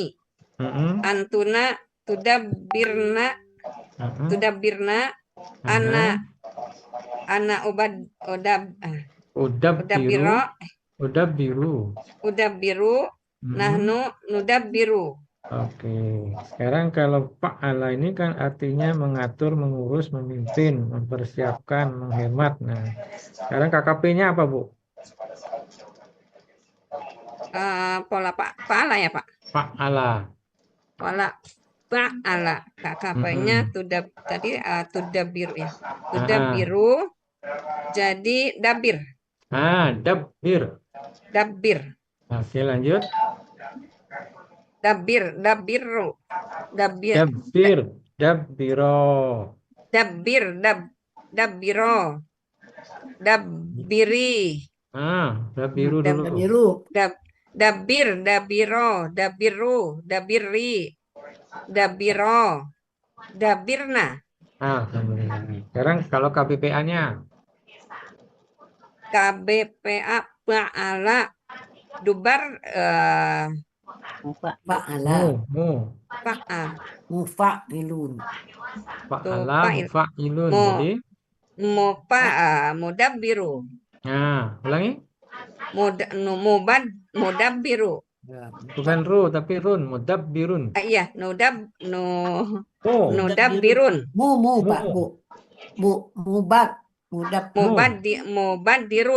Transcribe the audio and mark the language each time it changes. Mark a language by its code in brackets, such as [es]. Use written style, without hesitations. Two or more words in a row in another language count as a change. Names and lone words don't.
[ar] أنتن تدبرن. أنا أدبر. نحن ندبر. [id] Oke, sekarang kalau fa'ala ini kan artinya mengatur, mengurus, memimpin, mempersiapkan, menghemat. Nah, sekarang KKP-nya apa, Bu? Pola fa'ala ya Pak? [ar] Fa'ala. Pola fa'ala. [id] KKP-nya tudabbiru ya. [ar] Tudabbiru jadi dabbir. Dabbir. [id] Oke, lanjut. [ar] Dabbiro. Dabbiri. [id] Dabiru dulu. [ar] Dabiru. دبر، دبرا، دبروا، دبري، دبرا، دبرن. Alhamdulillah. [id] Sekarang kalau KBPA-nya. KBPA Pa'ala Dubar [ar] Fa'ala. Fa'a Mufa'ilun. فعل، مفاعل. Mu [id] Jadi, [ar] Mudabbiru. [id] ulangi. [ar] Mudabbiru. [id] Bukan ru, tapi run. Mudabbirun. [ar] Iya, nudabbirun. [id] Pak, Bu. [ar] Mubadirun.